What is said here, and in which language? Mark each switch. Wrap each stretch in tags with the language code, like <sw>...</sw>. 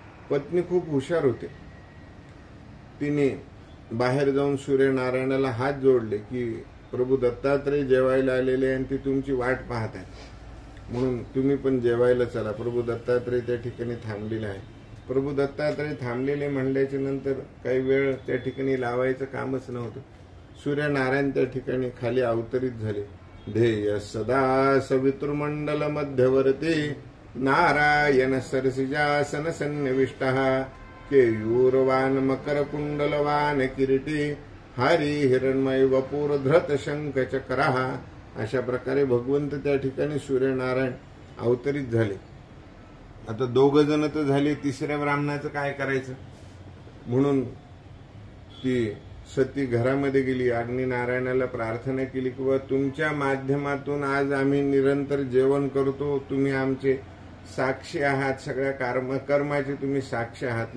<mr>पत्नी खूप हुशार होते. तिने बाहेर जाऊन सूर्यनारायणाला हात जोडले की प्रभू दत्तात्रय जेवायला आलेले आणि ती तुमची वाट पाहत आहे, म्हणून तुम्ही पण जेवायला चला. प्रभू दत्तात्रय त्या ठिकाणी थांबलेले आहे. प्रभू दत्तात्रय थांबलेले म्हणल्याच्या नंतर काही वेळ त्या ठिकाणी लावायचं कामच नव्हतं. सूर्यनारायण त्या ठिकाणी खाली अवतरित झाले.</mr> <sa>ध्येय सदा सवितृमंडल मध्यवर्ती नारायण सरसिजासन सन्निविष्टः केयूरवान मकर कुंडलवान किरीटी हरी हिरणमय वपूर धृत शंख चक्रः.</sa> <mr>अशा प्रकारे भगवंत त्या ठिकाणी सूर्यनारायण अवतरित झाले. आता दोघ जण तर झाले, तिसऱ्या ब्राह्मणाचं काय करायचं म्हणून ती सती घरामध्ये गेली. अग्निनारायणाला प्रार्थना केली की तुमच्या माध्यमातून आज आम्ही निरंतर जेवण करतो, तुम्ही आमचे साक्षी आहात, सगळ्या कर्माचे तुम्ही साक्षी आहात.</mr>